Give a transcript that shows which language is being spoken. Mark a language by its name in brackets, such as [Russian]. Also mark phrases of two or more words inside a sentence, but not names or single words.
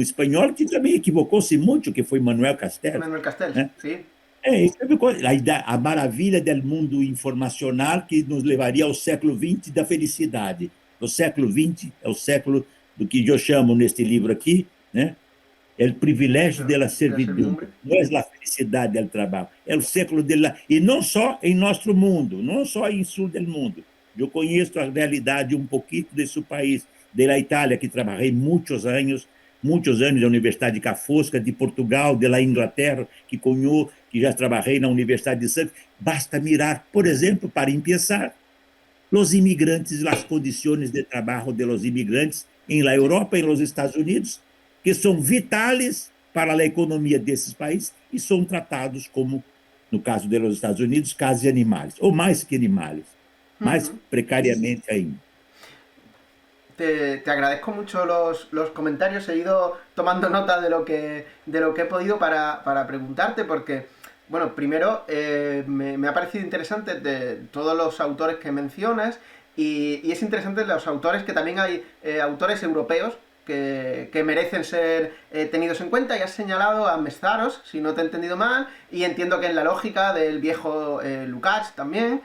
[Portuguese] espanhol que também equivocou-se muito, que foi Manuel Castells, Manuel Castells, né? [Spanish] sí. [Portuguese] A maravilha do mundo informacional que nos levaria ao século XX da felicidade. O século XX é o século do que eu chamo neste livro aqui, né? É o privilégio da [Spanish] De la servidumbre, servidumbre. [Portuguese] não é a felicidade do trabalho, é o século dela, e não só em nosso mundo, não só em sul do mundo. Eu conheço a realidade um pouquinho desse país, da Itália, que trabalhei muitos anos na Universidade de Cafosca, de Portugal, da Inglaterra, que já trabalhei na Universidade de Santos. Basta mirar, por exemplo, para começar, os imigrantes, as condições de trabalho dos imigrantes em la [Spanish] Sí. [Portuguese] Europa e nos Estados Unidos, que são vitais para a economia desses países e são tratados como, no caso dos Estados Unidos, casos de animais, ou mais que animais, mais Ujú. precariamente ainda. [Spanish] Te agradezco mucho los comentarios. He ido tomando nota de lo que he podido para preguntarte, porque, bueno, primero me ha parecido interesante de todos los autores que mencionas, y es interesante los autores, que también hay autores europeos que merecen ser tenidos en cuenta, y has señalado a Mestaros, si no te he entendido mal, y entiendo que en la lógica del viejo Lukács también.